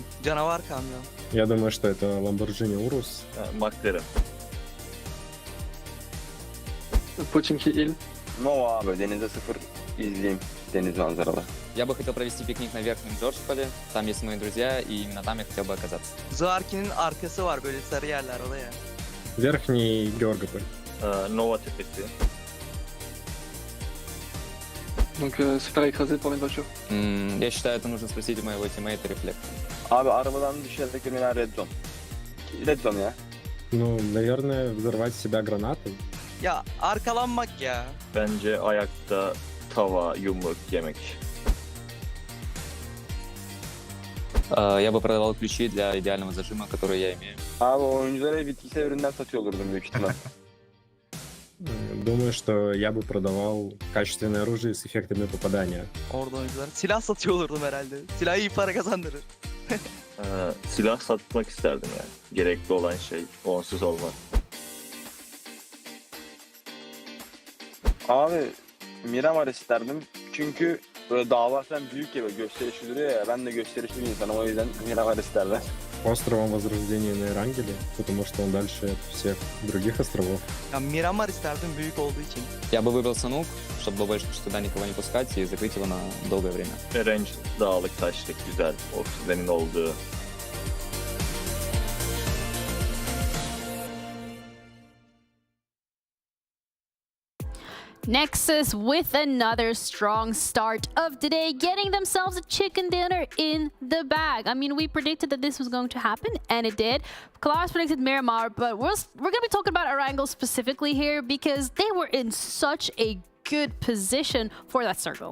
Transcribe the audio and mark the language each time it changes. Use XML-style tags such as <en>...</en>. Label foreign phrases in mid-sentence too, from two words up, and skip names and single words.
<tr>Canavar kamyon.</tr> <ru>Я думаю, что это Lamborghini Urus.</ru> <tr>McLaren. Pochinki Hill. Nova abi denize sıfır izleyeyim deniz manzaralı.</tr> <ru>Я бы хотел провести пикник на Верхнем Джорджполе. Там есть мои друзья, и именно там я хотел бы оказаться.</ru> <tr>Zarki'nin arkası var böyle sarı yerler oraya.</tr> <ru>Верхний Георгополь.</ru> <tr>Nova tepesi.</tr> <fr>Donc se faire écraser par une voiture.</fr> <ru>Я считаю, это нужно спросить у моего тиммейта Рефлект.</ru> <tr>Abi arabadan düşerek girmeler</tr> <en>red zone. Red zone</en> <tr>ya.</tr> <ru>Ну, наверное, взорвать себя гранатой.</ru> <tr>Ya arkalanmak ya. Bence ayakta tava, yumruk yemek.</tr> <ru>Я бы продавал ключи для идеального зажима, который я имею.</ru> <tr>Abi oyunculara bitkisel ürünler satıyor olurdum büyük ihtimal.</tr> <ru>Думаю, что я бы продавал качественное оружие с эффектами попадания.</ru> <tr>Orada oyuncular. Silah satıyor olurdum herhalde. Silah iyi para kazandırır. Silah satmak isterdim yani. Gerekli olan şey onsuz olmaz. Abi Miramar isterdim çünkü böyle dava falan büyük ya, böyle gösterişli duruyor ya. Ben de gösterişli bir insanım, o yüzden Miramar isterler.</tr> <ru>Островом Возрождения на Эрангеле, потому что он дальше от всех других островов.</ru> <tr>Ya Miramar isterdim büyük olduğu için.</tr> <ru>Я бы выбрал Sanhok, чтобы больше туда никого не пускать и закрыть его на долгое время.</ru> <tr>Erangel dağlık taşlık güzel, oksijenin olduğu.</tr> <en>Nexus with another strong start of today, getting themselves a chicken dinner in the bag. I mean, we predicted that this was going to happen, and it did. Klaus predicted Miramar, but we're going to be talking about Erangel specifically here because they were in such a good position for that circle.</en>